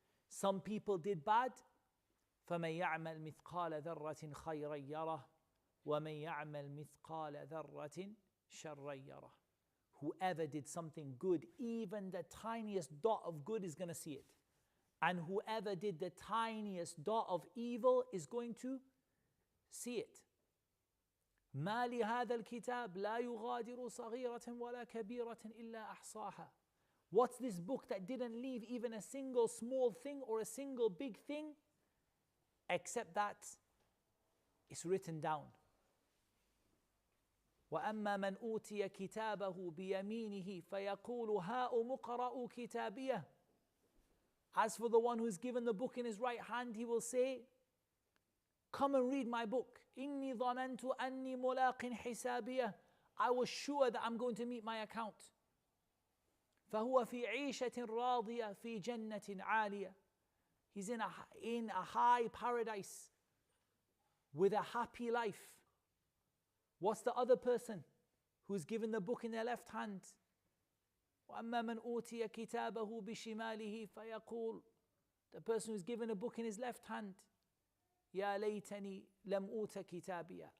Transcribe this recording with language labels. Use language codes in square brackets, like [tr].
[en] Some people did bad. [ar] فَمَنْ يَعْمَلْ مِثْقَالَ ذَرَّةٍ خَيْرًا يَرَهُ وَمَنْ يَعْمَلْ مِثْقَالَ ذَرَّةٍ شَرًّا يَرَهُ. [en] Whoever did something good, even the tiniest dot of good is going to see it. And whoever did the tiniest dot of evil is going to see it. [ar] ما لهذا الكتاب لا يغادر صغيرة ولا كبيرة إلا أحصاها. [en] What's this book that didn't leave even a single small thing or a single big thing except that it's written down. [ar] وأما من أوتي كتابه بيمينه فيقول هاؤم اقرءوا كتابيه. [en] As for the one who is given the book in his right hand, he will say, come and read my book. [ar] إني ظننت أني ملاق حسابيه. [en] I was sure that I'm going to meet my account. [ar] فهو في عيشة راضية في جنة عالية. [en] He's in a high paradise with a happy life. What's the other person who's given the book in their left hand? [ar] وَأَمَّا مَنْ أُوتِيَ كِتَابَهُ بِشِمَالِهِ فَيَقُولُ. [en] The person who's given a book in his left hand, [ar] يَا لَيْتَنِي لَمْ أُوتَ كِتَابِيَهْ.